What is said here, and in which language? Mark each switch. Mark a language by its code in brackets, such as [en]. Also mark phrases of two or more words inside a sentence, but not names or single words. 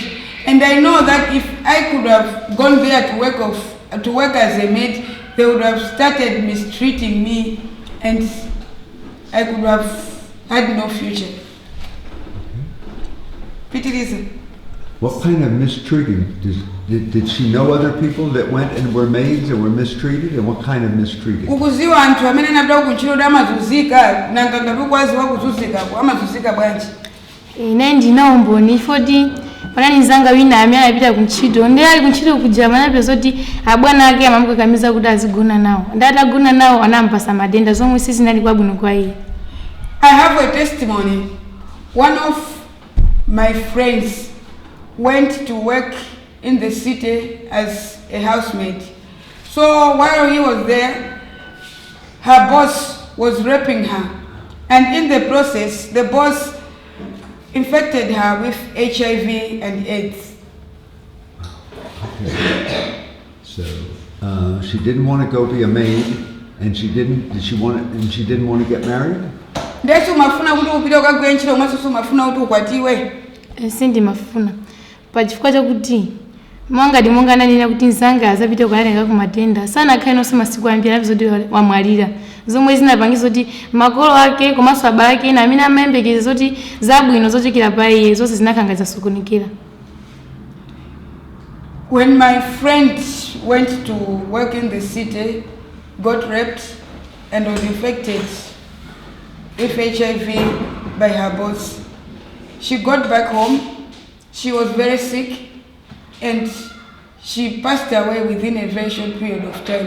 [en] And I know that if I could have gone there to work as a maid, they would have started mistreating me and I could have had no future. Pity reason. What kind of mistreating? Did she know other people that went and were maids and were mistreated? And what kind of mistreating? [ny] Ukuziwa anthu amene nabda kuntchito da amazunzika nanga ngati ukwaziwa kuzunzika amazunzika bwanji. ine ndinaumboni foti panani nzanga wina amene anapita kuntchito ndi ali kuntchito kuja manapeza kuti abwana ake amamukakamiza kuti azigona nawo ndatagona nawo anampasa madenda zomwe sizinali kwabwino kwa iye. [en] I have a testimony. One of my friends went to work in the city as a housemaid. So while he was there, her boss was raping her. And in the process, the boss infected her with HIV and AIDS. So she didn't want to go be a maid, and she didn't want to get married. [ny] Ndesu mafuna kuti upita ukagwira ntchito mwasoso mafuna kuti ukwatiwe. Sindimafuna pachifukwa chakuti mwangati monga ananena kuti mzanga azapite kukatenga kumatenda sanakhale nonse masiku ambiri apiza kuti wamwalira zomwe zinapangiza kuti makolo ake komanso abale ake ena amene amayembekeza zoti zabwino zochokera pa iye zonse zinakhanga zasokonekera. [en] When my friend went to work in the city, got raped, and was infected with HIV by her boss, she got back home. She was very sick, and she passed away within a very short period of time.